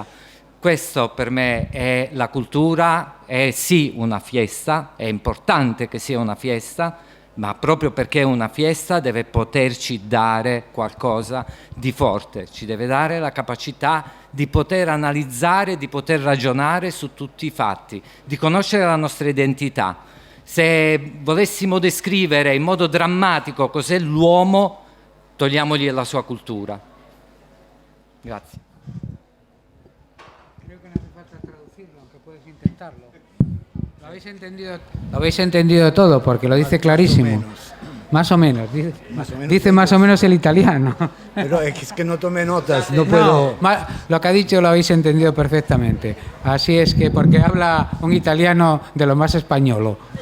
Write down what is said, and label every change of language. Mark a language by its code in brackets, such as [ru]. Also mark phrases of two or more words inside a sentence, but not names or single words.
[it] Questo per me è la cultura, è sì una fiesta, è importante che sia una fiesta, ma proprio perché è una fiesta deve poterci dare qualcosa di forte, ci deve dare la capacità di poter analizzare, di poter ragionare su tutti i fatti, di conoscere la nostra identità. Se volessimo descrivere in modo drammatico cos'è l'uomo, togliamogli la sua cultura. Grazie. [es] Creo que no hace falta traducirlo, aunque puedes intentarlo. Lo habéis entendido todo, porque lo dice clarísimo. Más o menos. Dice más o menos el italiano. Pero es que no tomé notas, no puedo... Lo que ha dicho lo habéis entendido perfectamente. Así es que, porque habla un italiano de lo más españolo.